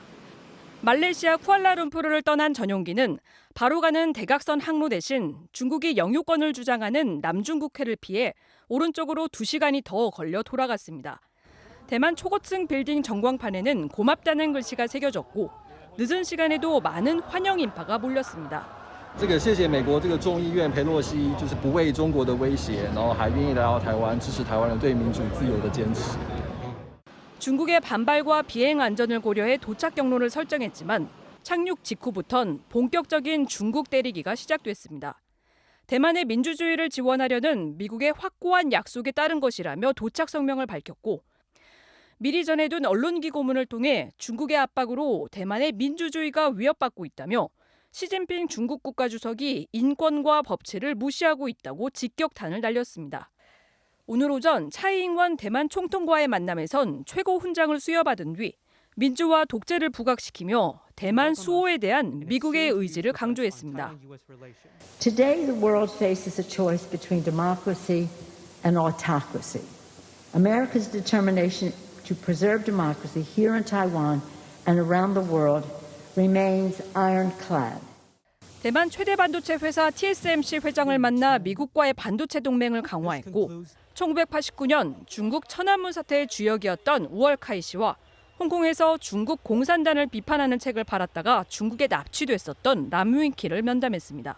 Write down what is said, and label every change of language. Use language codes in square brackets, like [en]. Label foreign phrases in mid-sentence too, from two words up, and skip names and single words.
[ko] 말레이시아 쿠알라룸푸르를 떠난 전용기는 바로 가는 대각선 항로 대신 중국이 영유권을 주장하는 남중국해를 피해 오른쪽으로 2시간이 더 걸려 돌아갔습니다. 대만 초고층 빌딩 전광판에는 고맙다는 글씨가 새겨졌고 늦은 시간에도 많은 환영 인파가 몰렸습니다. [zh] 谢谢美国众议院佩洛西不畏中国的威胁，然后还愿意来到台湾支持台湾人对民主自由的坚持。 [ko] 중국의 반발과 비행 안전을 고려해 도착 경로를 설정했지만 착륙 직후부턴 본격적인 중국 때리기가 시작됐습니다. 대만의 민주주의를 지원하려는 미국의 확고한 약속에 따른 것이라며 도착 성명을 밝혔고 미리 전해둔 언론기 고문을 통해 중국의 압박으로 대만의 민주주의가 위협받고 있다며 시진핑 중국 국가주석이 인권과 법치를 무시하고 있다고 직격탄을 날렸습니다. 오늘 오전 차이잉원 대만 총통과의 만남에선 최고 훈장을 수여받은 뒤 민주화 독재를 부각시키며 대만 수호에 대한 미국의 의지를 강조했습니다. [en] Today the world faces a choice between democracy and autocracy. America's determination to preserve democracy here in Taiwan and around the world remains ironclad. [ko] 대만 최대 반도체 회사 TSMC 회장을 만나 미국과의 반도체 동맹을 강화했고 1989년 중국 천안문 사태의 주역이었던 우얼카이 씨와 홍콩에서 중국 공산당을 비판하는 책을 팔았다가 중국에 납치됐었던 남유인키를 면담했습니다.